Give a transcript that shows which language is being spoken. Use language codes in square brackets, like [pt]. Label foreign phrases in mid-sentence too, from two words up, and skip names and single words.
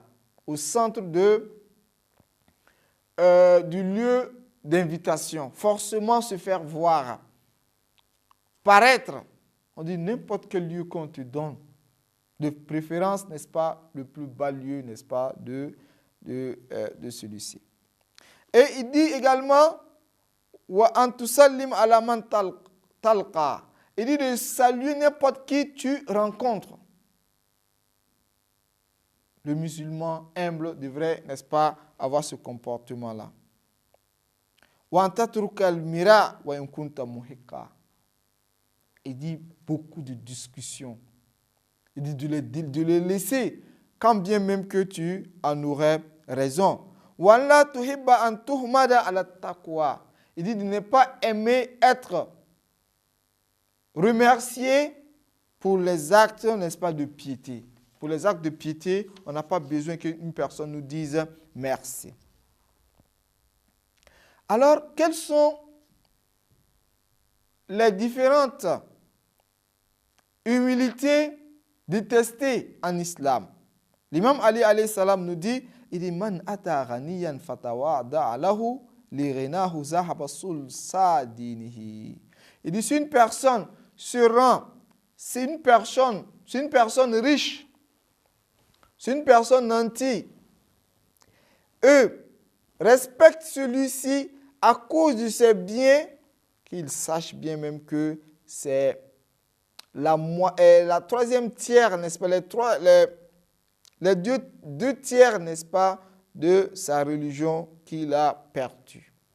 [fr] Au centre du lieu d'invitation. Forcément se faire voir. Paraître. On dit n'importe quel lieu qu'on te donne. De préférence, n'est-ce pas, le plus bas lieu, n'est-ce pas, de celui-ci. Et il dit également, [ar] وأن تسلم على من تلقى. [fr] Il dit de saluer n'importe qui tu rencontres. Le musulman humble devrait, n'est-ce pas, avoir ce comportement-là. [ar] وأن تترك المراء وإن كنت محقا. [fr] Il dit beaucoup de discussions. Il dit de les laisser, quand bien même que tu en aurais raison. [ar] ولا تحب أن تحمد على التقوى. [fr] Il dit de ne pas aimer être remercié pour les actes, n'est-ce pas, de piété. Pour les actes de piété, on n'a pas besoin qu'une personne nous dise merci. Alors, quelles sont les différentes humilités détestées en islam? L'imam Ali [ar] عليه السلام [fr] nous dit, il dit [ar] من أتى غنيا فتواضع له لغناه ذهب ثلثا دينه. [fr] Il dit si une personne se rend, c'est une personne riche, c'est une personne nantie, respecte celui-ci à cause de ses biens, qu'il sache bien même que c'est la troisième tiers, n'est-ce pas, les deux tiers, n'est-ce pas, de sa religion qu'il a perdue.